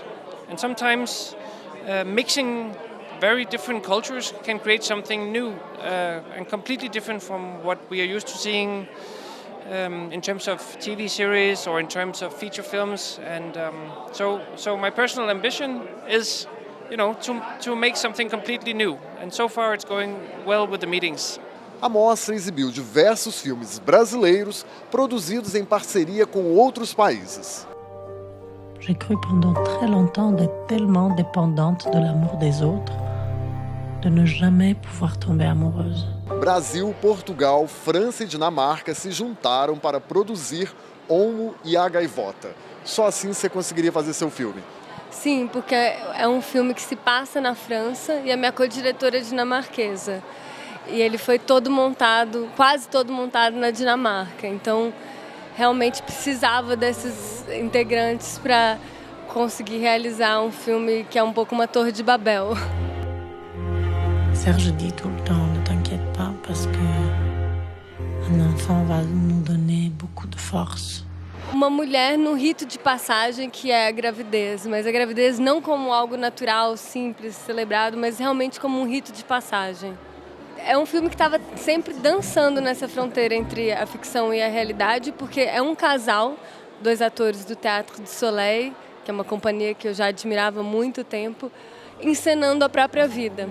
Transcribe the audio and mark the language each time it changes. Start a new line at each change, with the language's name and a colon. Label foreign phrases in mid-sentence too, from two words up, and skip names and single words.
English: And sometimes mixing very different cultures can create something new and completely different from what we are used to seeing in terms of TV series or in terms of feature films. And so my personal ambition is, to make something completely new. And so far it's going well with the meetings.
Portuguese: A mostra exibiu diversos filmes brasileiros produzidos em parceria com outros países.
French: J'ai cru pendant très longtemps d'être tellement dépendante de l'amour des autres, de ne jamais pouvoir tomber amoureuse.
Portuguese: Brasil, Portugal, França e Dinamarca se juntaram para produzir Olmo e a Gaivota. Só assim você conseguiria fazer seu filme. Sim, porque é um filme que se passa na França e a minha co-diretora é dinamarquesa. E ele foi todo montado, quase todo montado na Dinamarca. Então, realmente precisava desses integrantes para conseguir realizar um filme que é um pouco uma Torre de Babel.
French: Serge dit tout le temps, ne t'inquiète pas, parce que un enfant va nous donner beaucoup de force.
Portuguese: Uma mulher no rito de passagem que é a gravidez, mas a gravidez não como algo natural, simples, celebrado, mas realmente como um rito de passagem. É um filme que estava sempre dançando nessa fronteira entre a ficção e a realidade, porque é um casal, 2 atores do Théâtre du Soleil, que é uma companhia que eu já admirava há muito tempo, encenando a própria vida.